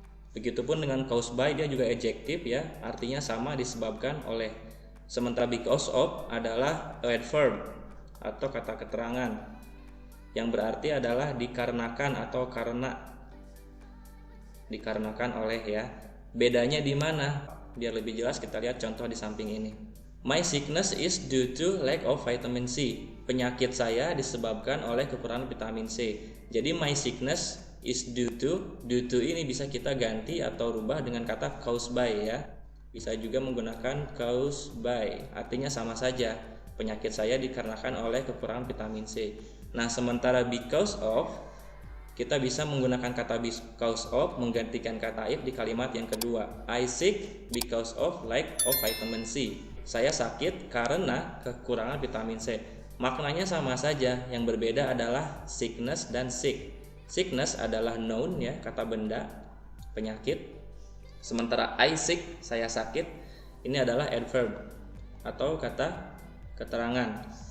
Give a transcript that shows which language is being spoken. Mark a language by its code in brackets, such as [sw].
[id] Begitupun dengan caused by, dia juga adjektif ya, artinya sama, disebabkan oleh. Sementara because of adalah adverb atau kata keterangan yang berarti adalah dikarenakan atau karena, dikarenakan oleh ya. Bedanya di mana? Biar lebih jelas kita lihat contoh di samping ini. [en] My sickness is due to lack of vitamin C. [id] Penyakit saya disebabkan oleh kekurangan vitamin C. Jadi [en] my sickness is due to [id] ini bisa kita ganti atau rubah dengan kata caused by ya. Bisa juga menggunakan caused by, artinya sama saja, penyakit saya dikarenakan oleh kekurangan vitamin C. Nah, sementara because of, kita bisa menggunakan kata because of menggantikan kata if di kalimat yang kedua. [en] I sick because of lack of vitamin C. [id] Saya sakit karena kekurangan vitamin C. Maknanya sama saja, yang berbeda adalah sickness dan sick. Sickness adalah noun ya, kata benda, penyakit. Sementara I sick, saya sakit, ini adalah adverb atau kata keterangan.